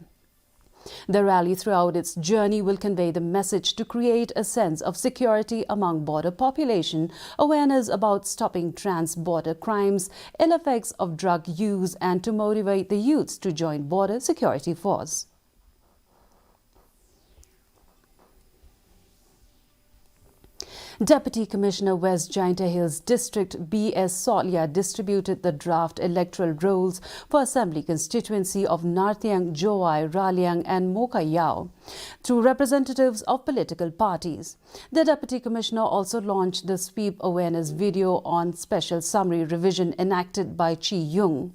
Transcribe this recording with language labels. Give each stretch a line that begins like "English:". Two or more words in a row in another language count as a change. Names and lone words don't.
English: The rally throughout its journey will convey the message to create a sense of security among border population, awareness about stopping trans-border crimes, ill effects of drug use and to motivate the youths to join Border Security Force. Deputy Commissioner West Jaintia Hills District B.S. Solya distributed the draft electoral rolls for Assembly constituency of Narthiang, Joai, Raliang and Moka to representatives of political parties. The Deputy Commissioner also launched the sweep awareness video on special summary revision enacted by Chi Yung.